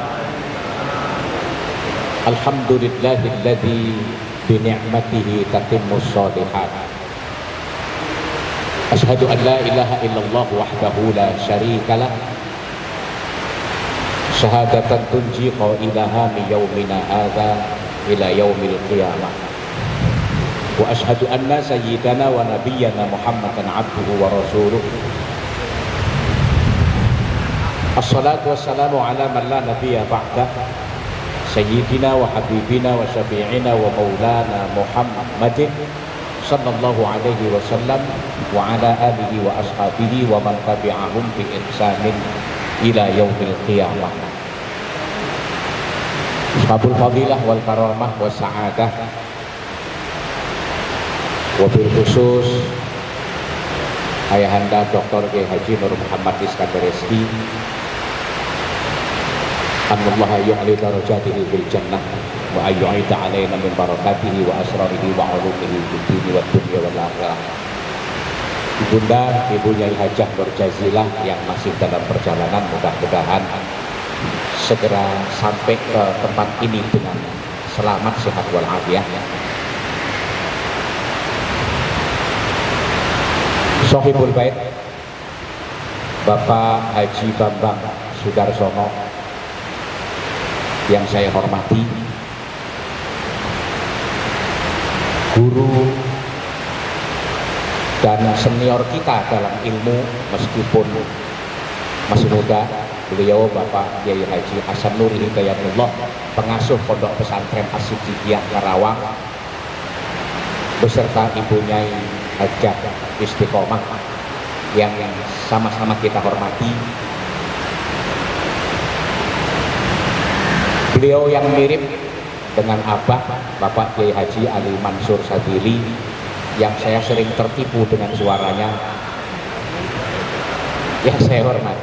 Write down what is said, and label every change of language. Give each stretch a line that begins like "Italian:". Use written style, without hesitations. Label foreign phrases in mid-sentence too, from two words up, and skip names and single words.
Arabic: الحمد لله الذي بنعمته تتم الصالحات. أشهد أن لا إله إلا الله وحده لا شريك له. شهادة تنجي قائلها من يومنا هذا إلى يوم القيامة. وأشهد أن سيدنا ونبينا محمدا عبده ورسوله. الصلاة والسلام على من لا نبي بعده سيدنا وحبيبنا وشفيعنا ومولانا محمد صلى الله عليه وسلم وعلى آله وأصحابه ومن تبعهم بإحسان إلى يوم القيامة. أصحاب الفضيلة والكرامة والسعادة، وبالخصوص Ayahanda Dr. Kiai Haji Nur Muhammad Iskandar Rizki, الله يعلي درجاته في الجنة ويعيد علينا من بركاته وأسراره وعلومه في الدين والدنيا والآخرة.
Indonesian: Ibunda, Ibu Nyai Hajah Nur Jazilah yang masih dalam perjalanan, mudah-mudahan segera sampai ke tempat ini dengan selamat, sehat walafiat. Sohibul Bait Bapak Haji Bambang Sudarsono yang saya hormati, guru dan senior kita dalam ilmu meskipun masih muda, beliau Bapak Kiai Haji Hasan Nur Hidayatullah, pengasuh Pondok Pesantren As-Siddiqiyah Karawang, beserta Ibu Nyai Hajah Istiqomah yang sama-sama kita hormati. Beliau yang mirip dengan Abah Bapak Kiai Haji Ali Mansur Sadili, yang saya sering tertipu dengan suaranya, yang saya hormati.